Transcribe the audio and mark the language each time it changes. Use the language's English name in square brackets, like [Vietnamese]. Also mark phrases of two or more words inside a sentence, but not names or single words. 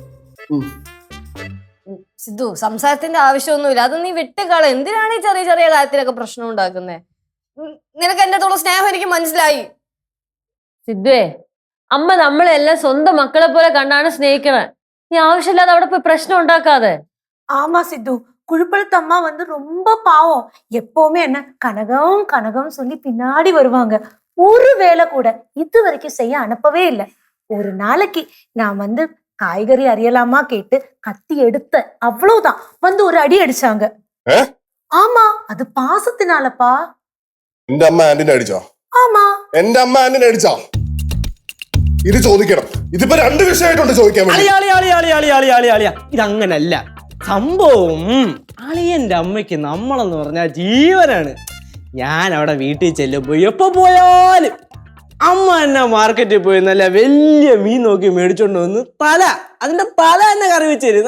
[Malayalam] സിദ്ധു, സംസാരത്തിന്റെ ആവശ്യമൊന്നുമില്ല. അത് നീ വിട്ടുകള. എന്തിനാണ് ഈ ചെറിയ ചെറിയ കാര്യത്തിലൊക്കെ പ്രശ്നം ഉണ്ടാക്കുന്നത്? നിനക്ക് എന്റെ അടുത്തുള്ള സ്നേഹം എനിക്ക് മനസ്സിലായി. സിദ്ധുവേ, അമ്മ നമ്മളെല്ലാം സ്വന്തം മക്കളെ പോലെ കണ്ടാണ് സ്നേഹിക്കണേ. നീ ആവശ്യമില്ലാതെ അവിടെ പോയി പ്രശ്നം ഉണ്ടാക്കാതെ. [Tamil] ஆமா சித்து, குழுப்பழுத்து அம்மா வந்து ரொம்ப பாவம். எப்பவுமே என்ன கனகம் கனகம் சொல்லி பின்னாடி வருவாங்க. ஒரு வேலை கூட இது வரைக்கும் செய்ய அனுப்பவே இல்லை. ஒரு நாளைக்கு நான் வந்து காய்கறி அறியலாமா கேட்டு கத்தி எடுத்த அவ்வளவுதான் வந்து ஒரு அடி அடிச்சாங்க. ஆமா, அது பாசத்தினாலப்பா. [Malayalam] എന്റെ അമ്മ ആന്റിനെ അടിച്ചോ? [Tamil] ஆமா, [Malayalam] എന്റെ അമ്മ ആന്റിനെ അടിച്ചോ? ഇത് ചോദിക്കണം. ഇതിപ്പോ രണ്ട് വിഷയമായിട്ടുണ്ട് ചോദിക്കാൻ വേണ്ടി. ഇതങ്ങനല്ല സംഭവം. അളിയന്റെ അമ്മയ്ക്ക് നമ്മളെന്ന് പറഞ്ഞാൽ ജീവനാണ്. ഞാൻ അവിടെ വീട്ടിൽ ചെല്ലുമ്പോ എപ്പോ പോയാലും അമ്മ എന്നെ മാർക്കറ്റിൽ പോയി നല്ല വലിയ മീൻ നോക്കി മേടിച്ചോണ്ട് വന്ന് അതിന്റെ തല തന്നെ കറി വെച്ചേരും.